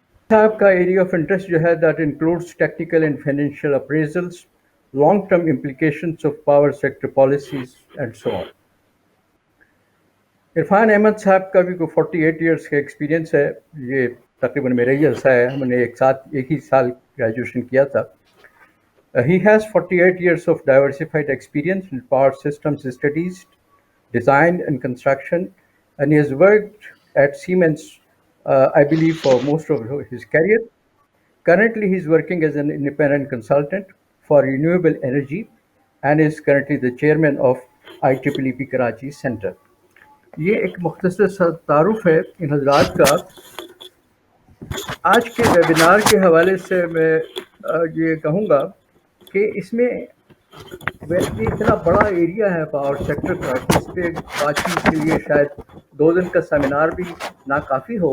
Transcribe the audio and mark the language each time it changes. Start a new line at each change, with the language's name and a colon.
English: صاحب کا area of interest جو ہے that includes technical and financial appraisals, long term implications of power sector policies and so on.
Urdu: عرفان احمد صاحب کا بھی کوئی 48 ایئرس کا ایکسپیرینس ہے. یہ تقریباً میرا ہی عرصہ ہے، ہم نے ایک ہی سال گریجویشن کیا تھا.
English: He has 48 years of diversified experience in power systems studies, design and construction, and he has worked at Siemens, I believe, for most of his career. Currently, he is working as an independent consultant for renewable energy and is currently the chairman of IEEE Karachi Center.
Urdu: یہ ایک مختصر سا تعارف ہے ان حضرات کا. آج کے ویبینار کے حوالے سے میں یہ کہوں گا کہ اس میں ویسے اتنا بڑا ایریا ہے پاور سیکٹر کا، اس پہ بات چیت کے لیے شاید 2 دن کا سیمینار بھی ناکافی ہو.